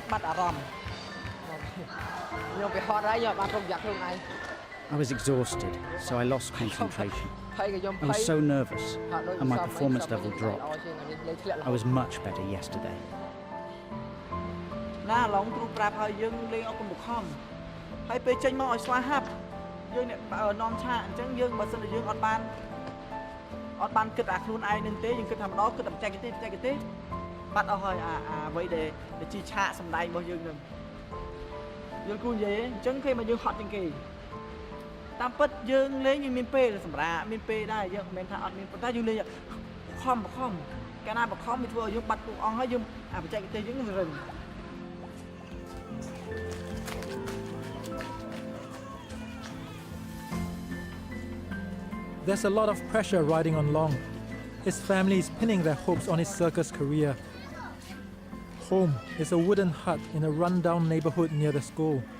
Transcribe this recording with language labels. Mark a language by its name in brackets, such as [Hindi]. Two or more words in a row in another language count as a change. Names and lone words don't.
[English] I was exhausted, so I lost concentration. I was so nervous, and my performance level dropped. I was much better yesterday. [Khmer] ហើយពេលចេញមកឲ្យស្វាហាប់យើងអ្នកនាំឆាកអញ្ចឹងយើងបើសិនជាយើងអត់បានគិតអាខ្លួនឯងនឹងទេយើងគិតថាម្ដងគិតតែបច្ចេកទេសបាត់អស់ហើយអាអ្វីដែលជាឆាកសម្ដែងរបស់យើងនឹងយល់គូនិយាយអញ្ចឹងគេមកយើងហត់ជាងគេតាមពិតយើងលេងយើងមានពេលសម្រាប់មានពេលដែរយើងមិនមែនថាអត់មានប៉ុន្តែយើងលេងខំកាលណាបខំវាធ្វើឲ្យយើងបាត់ទូអង្គហើយយើងអាបច្ចេកទេសយើងនឹងរឹង [English] There's a lot of pressure riding on Long. His family is pinning their hopes on his circus career. Home is a wooden hut in a run-down neighborhood near the school.